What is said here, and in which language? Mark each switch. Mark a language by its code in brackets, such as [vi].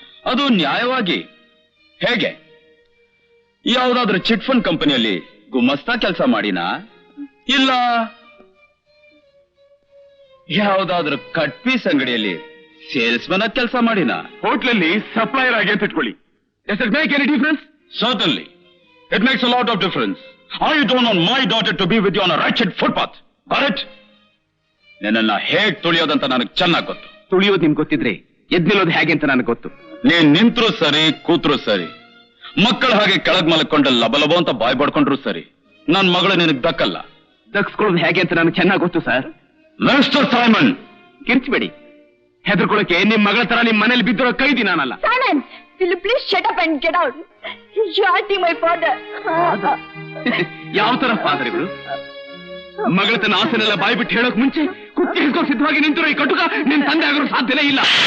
[kn] ಅದು ನ್ಯಾಯವಾಗಿ ಹೇಗೆ? ಯಾವ್ದಾದ್ರೂ ಚಿಟ್ ಫಂಡ್ ಕಂಪನಿಯಲ್ಲಿ ಗುಮಸ್ತಾ ಕೆಲಸ ಮಾಡಿನಾ, ಇಲ್ಲ ಯಾವ್ದಾದ್ರೂ ಕಟ್ ಪೀಸ್ ಅಂಗಡಿಯಲ್ಲಿ ಸೇಲ್ಸ್ಮನ್ ಆಗಿ ಕೆಲಸ ಮಾಡಿನಾ, ಹೋಟ್ಲಲ್ಲಿ ಸಪ್ಲೈಯರ್ ಆಗಿ ಅಂತ ಇಟ್ಕೊಳ್ಳಿ. [en] Does it make any difference? Certainly. It makes a lot of difference. I don't want my daughter to be with you on a wretched footpath. Correct? [kn] ನಿನ್ನನ್ನ ಹೇಗ್ ತುಳಿಯೋದಂತ ನನಗೆ ಚೆನ್ನಾಗಿ ಗೊತ್ತು. ತುಳಿಯೋದು ನಿಮ್ಗೆ ಗೊತ್ತಿದ್ರೆ ಎದ್ ನಿಲ್ಲೋದು ಹೇಗೆ ಅಂತ ನನಗೆ ಗೊತ್ತು. ನೀನ್ ನಿಂತ್ರು ಸರಿ, ಕೂತ್ರು ಸರಿ, ಮಕ್ಕಳ ಹಾಗೆ ಕೆಳಗ್ ಮಲ್ಕೊಂಡು ಲಬಲಬೋ ಅಂತ ಬಾಯ್ ಬಡ್ಕೊಂಡ್ರು ಸರಿ, ನನ್ ಮಗಳು ನಿನಗ್ ದಕ್ಕಲ್ಲ. ದಕ್ಸ್ಕೊಳ್ಳೋದು ಹೇಗೆ ಅಂತ ನನಗೆ ಚೆನ್ನಾಗಿ ಗೊತ್ತು ಸರ್. Mister Simon, ಕಿರ್ಚ್ಬೇಡಿ. ಹೆದರ್ಕೊಳ್ಳೋಕೆ ನಿಮ್ ಮಗಳ ತರ ನಿಮ್ ಮನೇಲಿ ಬಿದ್ದಿರೋ ಕೈದಿ ನಾನಲ್ಲ. [en] Simon, will you please shut up and get out? You are hurting my father. [kn] ಯಾವ ತರ ಫಾದರ್ ಇವರು? ಮಗಳ ತನ್ನ ಆಸೆನೆಲ್ಲ ಬಾಯಿ ಬಿಟ್ಟು ಹೇಳೋಕ್ ಮುಂಚೆ ಕುತ್ತಿ ಹಿಡ್ಕೊಂಡು ಸಿದ್ಧವಾಗಿ ನಿಂತಿರೋ ಈ ಕಟುಕ ನಿನ್ ತಂದೆ ಆಗಿರೋ ಸಾಧ್ಯನೇ ಇಲ್ಲ.